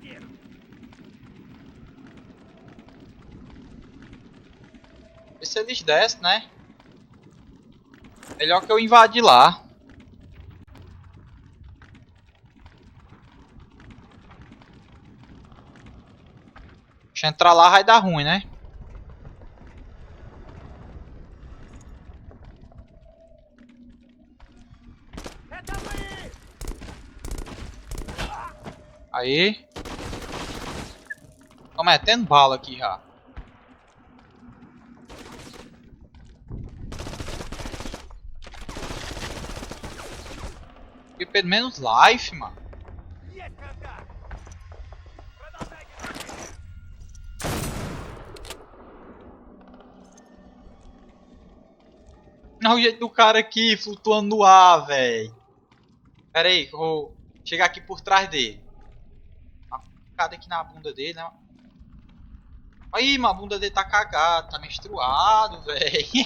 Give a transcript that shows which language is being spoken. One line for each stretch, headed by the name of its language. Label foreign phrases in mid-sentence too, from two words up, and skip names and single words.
Portuguese: Vê se eles descem, né? Melhor que eu invadir lá. Deixa eu entrar lá, vai dar ruim, né?
Russian: Это мы!
Portuguese: Aí. Tô metendo bala aqui já. E pelo menos life, mano.
Russian: Есть контакт! Продолжайте!
Portuguese: Olha o jeito do cara aqui flutuando no ar, velho. Pera aí, que eu vou chegar aqui por trás dele. Uma facada aqui na bunda dele, né? Aí, mano, a bunda dele tá cagada, tá menstruado, velho.